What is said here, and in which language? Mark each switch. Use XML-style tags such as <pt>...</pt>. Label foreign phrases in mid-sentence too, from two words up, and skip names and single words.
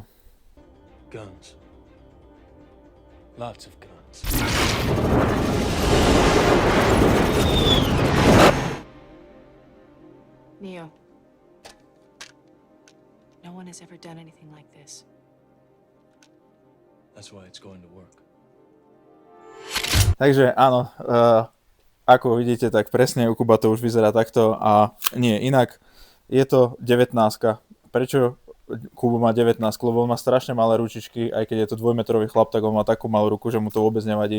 <en>Guns. Lots of guns. Neo, no one has ever done anything like this. That's why it's going to work.</en> <sk>Takže áno, ako vidíte, tak presne u Kuba to už vyzerá takto a nie inak. Je to 19. Prečo Kubo má 19? Lebo on má strašne malé ručičky, aj keď je to 2-metrový chlap, tak on má takú malú ruku, že mu to vôbec nevadí.</sk>